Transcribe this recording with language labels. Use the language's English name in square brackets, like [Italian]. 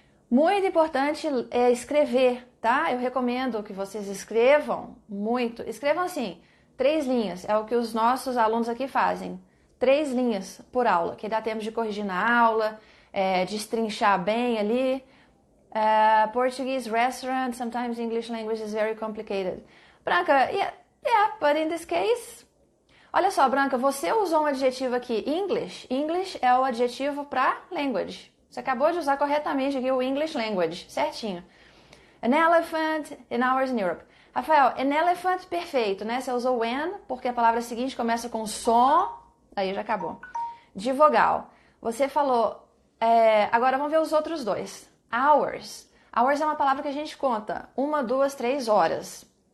[Portuguese] Muito importante é escrever, tá? Eu recomendo que vocês escrevam muito. Escrevam assim, 3 linhas. É o que os nossos alunos aqui fazem. 3 linhas por aula, que dá tempo de corrigir na aula, destrinchar bem ali. [English] Portuguese restaurant, sometimes English language is very complicated. Branca, yeah, but in this case... [Portuguese] Olha só, Branca, você usou um adjetivo aqui, English. English é o adjetivo para language. Você acabou de usar corretamente aqui o English language, certinho. [English] An elephant in hours in Europe. [Portuguese] Rafael, an elephant, perfeito, né? Você usou an, porque a palavra seguinte começa com som, aí já acabou. De vogal. Você falou, agora vamos ver os outros dois. Hours. Hours é uma palavra que a gente conta. 1, 2, 3 horas.